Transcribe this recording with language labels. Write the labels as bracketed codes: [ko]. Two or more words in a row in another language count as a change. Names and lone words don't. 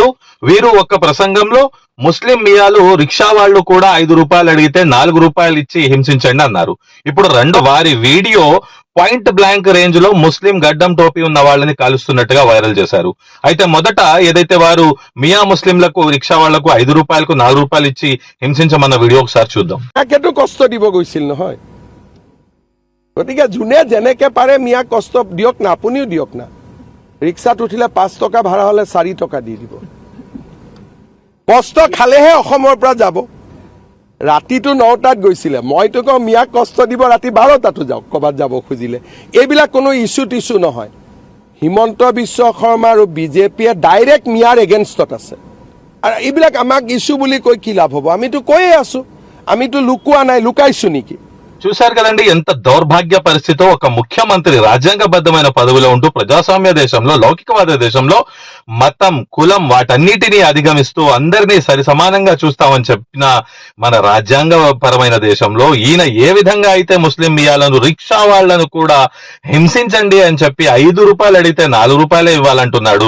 [te] వీరు ఒక ప్రసంగంలో ముస్లిం మియాలు రిక్షా వాళ్ళు కూడా 5 రూపాయలు అడిగితే 4 రూపాయలు ఇచ్చి హింసించండి అన్నారు. ఇప్పుడు వారి వీడియో [en] point blank range [te] లో ముస్లిం గడ్డం టోపీ ఉన్న వాళ్ళని కాలుస్తున్నట్టుగా వైరల్ చేశారు. అయితే మొదట ఏదైతే వారు మియా ముస్లింలకు రిక్షా వాళ్లకు 5 రూపాయలకు 4 రూపాయలు ఇచ్చి హింసించమన్న వీడియో ఒకసారి చూద్దాం. [as] কষ্ট দিব গৈছিল নহয়, গতিকে যোনে যেনেকে পাৰে মিয়াক কষ্ট দিয়ক না, আপুনিও দিয়ক না। ৰিক্সাত উঠিলে 5 টকা ভাড়া হলে 4 টকা দি দিব। কষ্ট খালেহে অসমৰ পৰা যাব। ৰাতিটো 9টাত গৈছিলে, মইতো কওঁ মিয়াক কষ্ট দিব ৰাতি 12টাতো যাওক ক'ৰবাত যাব খুজিলে। এইবিলাক কোনো ইছ্যু টিছ্যু নহয়। হিমন্ত বিশ্ব শৰ্মা আৰু বিজেপিয়ে ডাইৰেক্ট মিয়াৰ এগেইনষ্টত আছে। আৰু এইবিলাক আমাক ইছ্যু বুলি কৈ কি লাভ হ'ব? আমিতো কৈয়ে আছো, আমিতো লুকুৱা নাই, লুকাইছো নেকি? [te] చూశారు కదండి ఎంత దౌర్భాగ్య పరిస్థితో ఒక ముఖ్యమంత్రి రాజ్యాంగబద్ధమైన పదవిలో ఉంటూ ప్రజాస్వామ్య దేశంలో, లౌకికవాద దేశంలో మతం, కులం వాటన్నిటినీ అధిగమిస్తూ అందరినీ సరి సమానంగా చూస్తామని చెప్పిన మన రాజ్యాంగ పరమైన దేశంలో ఈయన ఏ విధంగా అయితే ముస్లిం మియాలను, రిక్షా వాళ్లను కూడా హింసించండి అని చెప్పి 5 రూపాయలు అడిగితే 4 రూపాయలే ఇవ్వాలంటున్నాడు.